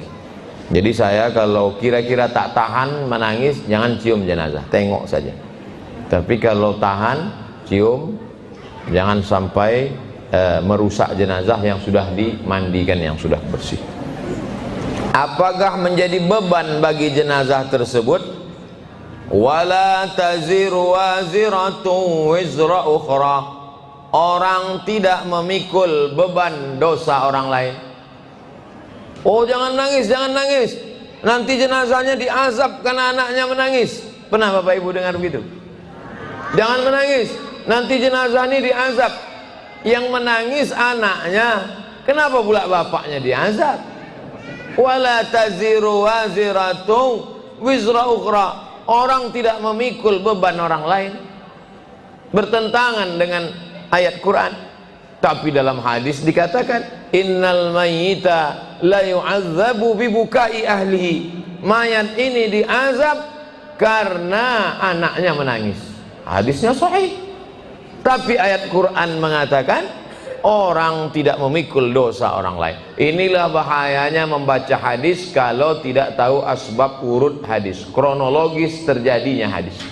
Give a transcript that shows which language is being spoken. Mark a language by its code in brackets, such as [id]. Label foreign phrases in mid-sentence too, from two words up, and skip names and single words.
[id] Jadi saya kalau kira-kira tak tahan menangis, jangan cium jenazah, tengok saja. Tapi kalau tahan, cium, jangan sampai merusak jenazah yang sudah dimandikan, yang sudah bersih. Apakah menjadi beban bagi jenazah tersebut? [ar] ولا تزر وازرة وزر أخرى. [id] Orang tidak memikul beban dosa orang lain. Oh, jangan nangis, jangan nangis, nanti jenazahnya diazab karena anaknya menangis. Pernah Bapak Ibu dengar begitu? Jangan menangis, nanti jenazah ini diazab. Yang menangis anaknya, kenapa pula bapaknya diazab? [ar] ولا تزر وازرة وزر أخرى. [id] Orang tidak memikul beban orang lain, bertentangan dengan ayat Quran. Tapi dalam hadis dikatakan, [ar] إن الميت لا يعذب ببكاء أهله. [id] Mayat ini diazab karena anaknya menangis. Hadisnya sahih. Tapi ayat Quran mengatakan orang tidak memikul dosa orang lain. Inilah bahayanya membaca hadis kalau tidak tahu asbab urut hadis, kronologis terjadinya hadis.